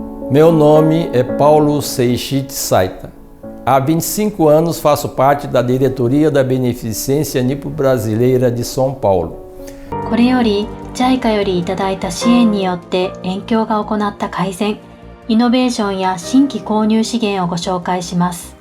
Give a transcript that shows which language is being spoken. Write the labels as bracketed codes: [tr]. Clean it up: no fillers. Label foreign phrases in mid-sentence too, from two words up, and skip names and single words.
[pt] Meu nome é Paulo Seiichi Saita. Há 25 anos faço parte da diretoria da Beneficência Nipo-Brasileira de São Paulo. [ja] これより JICA よりいただいた支援によって延協が行った改善、イノベーションや新規購入資源をご紹介します。